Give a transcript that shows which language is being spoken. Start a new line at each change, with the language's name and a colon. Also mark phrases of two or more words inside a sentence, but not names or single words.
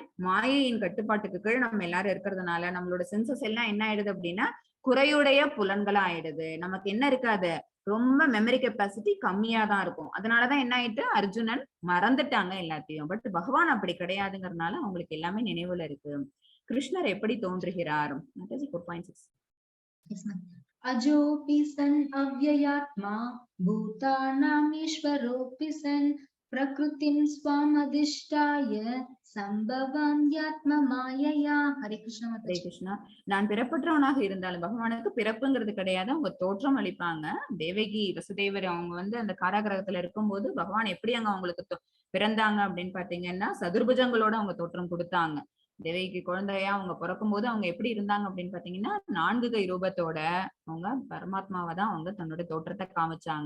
Tamil: மாயையின் கட்டுப்பாட்டுக்கு கீழ் நம்ம எல்லாரும் இருக்கிறதுனால நம்மளோட சென்சஸ் எல்லாம் என்ன ஆயிடுது அப்படின்னா குறையுடைய புலன்களா ஆயிடுது. நமக்கு என்ன இருக்காது? ரொம்ப
English: memory capacity
Tamil: கம்மியா தான் இருக்கும். அதனாலதான் என்ன ஆயிட்டு அர்ஜுனன் மறந்துட்டாங்க எல்லாத்தையும். பட் பகவான் அப்படி கிடையாதுங்கிறதுனால அவங்களுக்கு எல்லாமே நினைவுல இருக்கு. கிருஷ்ணர் எப்படி தோன்றுகிறார்? 4.6.
Sanskrit: अजोपि सन् अव्ययात्मा भूतानाम् ईश्वरोपि सन् प्रकृतिम् स्वामधिष्ठाय सम्भवाम्यात्म मायया.
Tamil: Hare Krishna ஹரே Mataji. கிருஷ்ணா. நான் பிறப்பற்றவனாக இருந்தாலும் பகவானுக்கு பிறப்புங்கிறது கிடையாது, அவங்க தோற்றம் அளிப்பாங்க. தேவகி வசுதேவர் அவங்க வந்து அந்த காராகிரகத்துல இருக்கும்போது பகவான் எப்படி அங்க அவங்களுக்கு பிறந்தாங்க அப்படின்னு பாத்தீங்கன்னா சதுர்புஜங்களோட அவங்க தோற்றம் கொடுத்தாங்க. தேவகிக்கு குழந்தையா அவங்க பிறக்கும் போது அவங்க எப்படி இருந்தாங்க அப்படின்னு பாத்தீங்கன்னா 4 கை ரூபத்தோட அவங்க பரமாத்மாவை தான் அவங்க தன்னோட தோற்றத்தை காமிச்சாங்க.